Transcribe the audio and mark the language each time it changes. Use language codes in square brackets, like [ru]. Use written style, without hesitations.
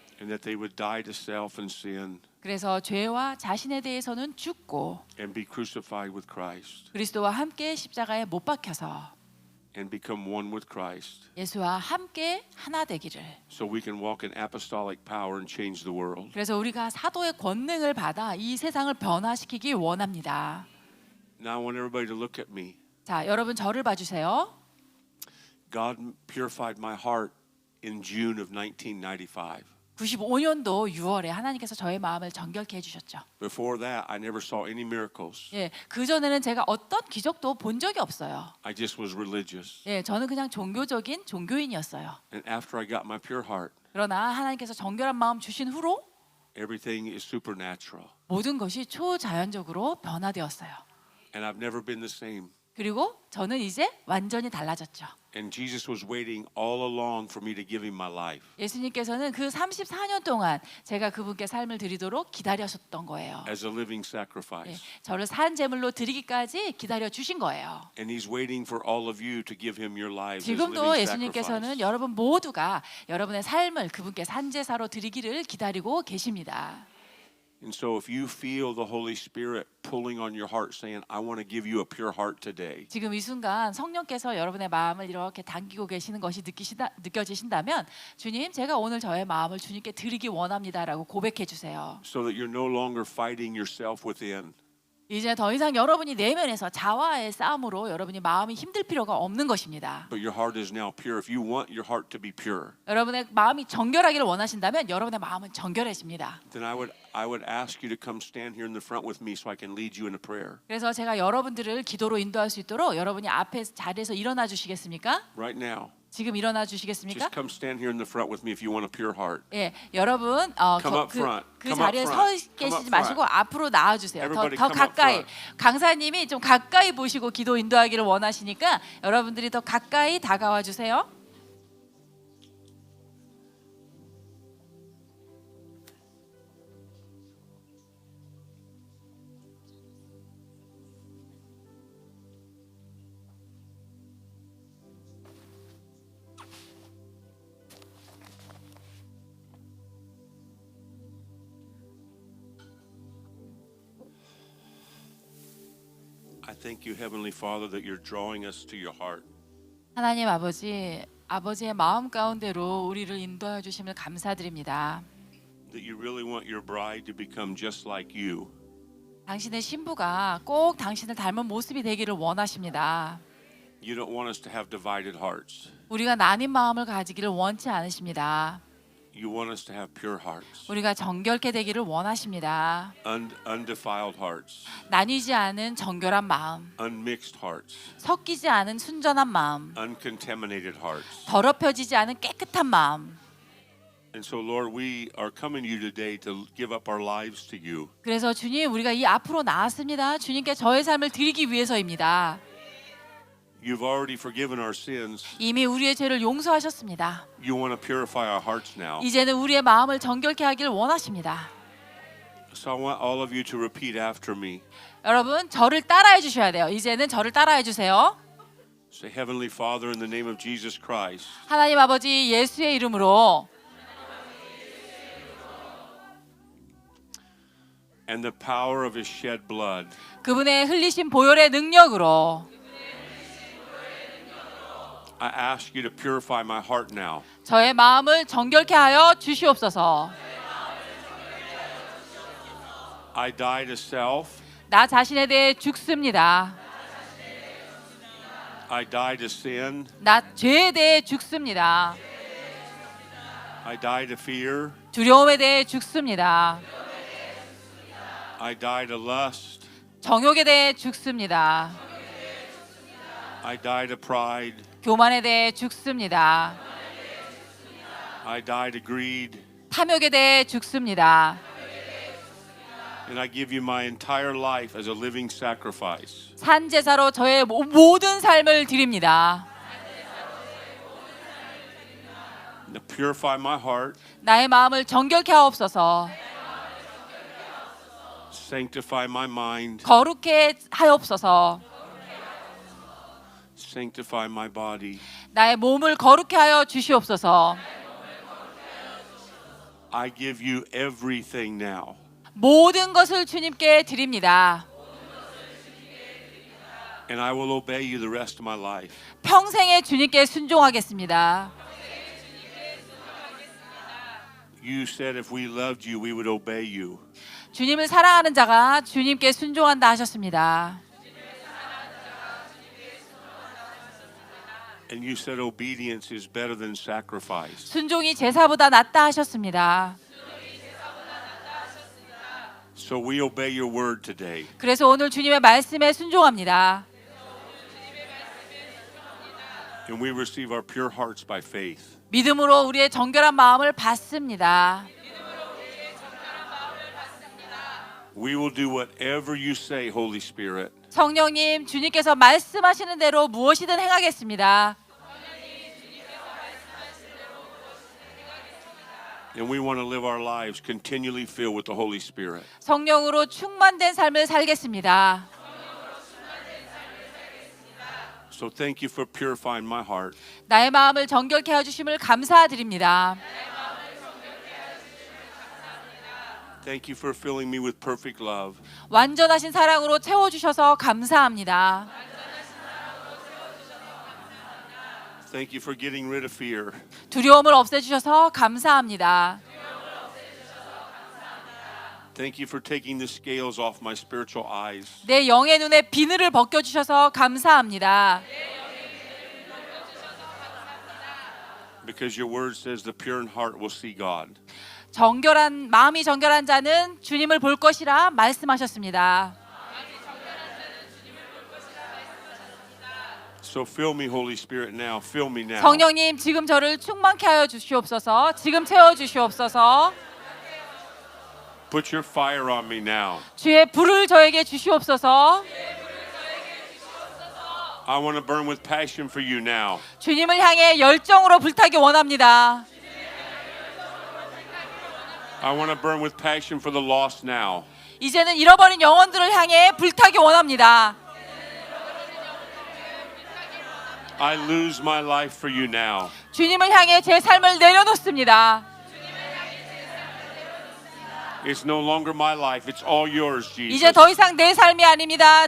[en] And that they would die to self and sin [ko] 그래서 죄와 자신에 대해서는 죽고 [en] and be crucified with Christ [ko] 그리스도와 함께 십자가에 못 박혀서 [en] and become one with Christ [ko] 예수와 함께 하나 되기를. [en] so we can walk in apostolic power and change the world. [ko] 그래서 우리가 사도의 권능을 받아 이 세상을 변화시키기 원합니다. [en] Now I want everybody to look at me. [ko] 자, 여러분 저를 봐주세요. [en] God purified my heart in June of 1995. [ko] 95년도 6월에 하나님께서 저의 마음을 정결케 해주셨죠. [en] Before that, I never saw any miracles. [ko] 예, 그 전에는 제가 어떤 기적도 본 적이 없어요. [en] I just was religious. [ko] 예, 저는 그냥 종교적인 종교인이었어요. [en] And after I got my pure heart, [ko] 그러나 하나님께서 정결한 마음 주신 후로 [en] everything is supernatural. [ko] 모든 것이 초자연적으로 변화되었어요. [en] And I've never been the same. [ko] 그리고 저는 이제 완전히 달라졌죠. [en] And Jesus was waiting all along for me to give him my life [ko] 예수님께서는 그 34년 동안 제가 그분께 삶을 드리도록 기다리셨던 거예요. [en] as a living [ko] 예, [en] sacrifice. [ko] 저를 산 제물로 드리기까지 기다려 주신 거예요. [en] And he's waiting for all of you to give him your lives as [ko] 지금도 [en] living [ko] 예수님께서는 [en] sacrifice. [ko] 여러분 모두가 여러분의 삶을 그분께 산제사로 드리기를 기다리고 계십니다. [en] And so if you feel the Holy Spirit pulling on your heart saying, I want to give you a pure heart today, [ko] 지금 이 순간 성령께서 여러분의 마음을 이렇게 당기고 계시는 것이 느껴지신다면 주님, 제가 오늘 저의 마음을 주님께 드리기 원합니다라고 고백해 주세요. [en] so that you're no longer fighting yourself within. [ko] 이제 더 이상 여러분이 내면에서 자와의 싸움으로 여러분이 마음이 힘들 필요가 없는 것입니다. [en] But your heart is now pure. If you want your heart to be pure, [ko] 여러분의 마음이 정결하기를 원하신다면 여러분의 마음은 정결해집니다. [en] then I would ask you to come stand here in the front with me so I can lead you in a prayer. [ko] 그래서 제가 여러분들을 기도로 인도할 수 있도록 여러분이 앞에 자리에서 일어나 주시겠습니까? [en] Right now. [ko] 지금 일어나 주시겠습니까? [en] Just come stand here in the front with me if you want a pure heart. [ko] 예, 여러분 [en] Come up front. [ko] 그 [en] Come [ko] 자리에 [en] up front. Come [ko] 계시지 [en] up [ko] 마시고 [en] front. [ko] 앞으로 나와 주세요. [en] Everybody [ko] 더 [en] come up [ko] 가까이. [en] front. [ko] 강사님이 좀 가까이 보시고 기도 인도하기를 원하시니까 여러분들이 더 가까이 다가와 주세요. [en] I thank you, Heavenly Father, that you're drawing us to your heart. [ko] 하나님 아버지의 마음 가운데로 우리를 인도해 주심을 감사드립니다. [en] That you really want your bride to become just like you. [ko] 당신의 신부가 꼭 당신을 닮은 모습이 되기를 원하십니다. [en] You don't want us to have divided hearts. [ko] 우리가 나뉜 마음을 가지기를 원치 않으십니다. [en] You want us to have pure hearts, [ko] 우리가 정결케 되기를 원하십니다. [en] undefiled hearts, [ko] 나뉘지 않은 정결한 마음, [en] unmixed hearts, [ko] 섞이지 않은 순전한 마음, [en] uncontaminated hearts. [ko] 더럽혀지지 않은 깨끗한 마음. [en] And so, Lord, we are coming to you today to give up our lives to you. [ko] 그래서 주님, 우리가 이 앞으로 나왔습니다. 주님께 저의 삶을 드리기 위해서입니다. [en] You've already forgiven our sins. [ko] 이미 우리의 죄를 용서하셨습니다. [en] You want to purify our hearts now. [ko] 이제는 우리의 마음을 정결케 하기를 원하십니다. [en] So I want all of you to repeat after me. [ko] 여러분, 저를 따라해 주셔야 돼요. 이제는 저를 따라해 주세요. [en] Say, Heavenly Father, in the name of Jesus Christ, [ko] 하나님 아버지 예수의 이름으로 [en] and the power of His shed blood, [ko] 그분의 흘리신 보혈의 능력으로 [en] I ask you to purify my heart now. [ko] 저의 마음을 정결케 하여 주시옵소서. [en] I die to self. [ko] 나 자신에 대해 죽습니다. [en] I die to sin. [ko] 나 죄에 대해 죽습니다. [en] I die to fear. [ko] 두려움에 대해 죽습니다. [en] I die to lust. [ko] 정욕에 대해 죽습니다. [en] I die to pride. [ko] 교만에 대해 죽습니다. [en] I die to greed. [ko] 탐욕에 대해 죽습니다. [en] And I give you my entire life as a living sacrifice. [ko] 산 제사로 저의 모든 삶을 드립니다. [en] Now purify my heart. [ko] 나의 마음을 정결케 하옵소서. [en] Sanctify my mind. [ko] 거룩해 하옵소서. [en] Sanctify my body. [ko] 나의 몸을 거룩해 하여 주시옵소서. [en] I give you everything now. [ko] 모든 것을 주님께 드립니다. [en] And I will obey you the rest of my life. [ko] 평생에 주님께 순종하겠습니다. [en] You said if we loved you, we would obey you. [ko] 주님을 사랑하는 자가 주님께 순종한다 하셨습니다. [en] And you said obedience is better than sacrifice. [ko] 순종이 제사보다 낫다 하셨습니다. [en] So we obey your word today. [ko] 그래서 오늘 주님의 말씀에 순종합니다. [en] And we receive our pure hearts by faith. [ko] 믿음으로 우리의 정결한 마음을 받습니다. [en] We will do whatever you say, Holy Spirit. [ko] 성령님, 주님께서 말씀하시는 대로 무엇이든 행하겠습니다. [en] And we want to live our lives continually filled with the Holy Spirit. [ko] 성령으로 충만된 삶을 살겠습니다. [en] So thank you for purifying my heart. [ko] 나의 마음을 정결케 해주심을 감사드립니다. [en] Thank you for filling me with perfect love. [ko] 완전하신 사랑으로 채워주셔서 감사합니다. [en] Thank you for getting rid of fear. [ko] 두려움을 없애주셔서 감사합니다. [en] Thank you for taking the scales off my spiritual eyes. [ko] 내 영의 눈에 비늘을 벗겨주셔서 감사합니다. [en] Because your word says the pure in heart will see God. [ko] 정결한 마음이 정결한 자는 주님을 볼 것이라 말씀하셨습니다. [en] So fill me, Holy Spirit, now. Fill me now. [ko] 성령님, 지금 저를 충만케 하여 주시옵소서. 지금 채워 주시옵소서. [en] Put your fire on me now. [ko] 주의 불을 저에게 주시옵소서. [en] I want to burn with passion for you now. [ko] 주님을 향해 열정으로 불타기 원합니다. [en] I want to burn with passion for the lost now. [ko] 이제는 잃어버린 영혼들을 향해 불타기 원합니다. [en] I lose my life for you now. [ko] 주님을 향해 제 삶을 내려놓습니다. [en] It's no longer my life. It's all yours, Jesus. [ko] 이제 더 이상 내 삶이 아닙니다.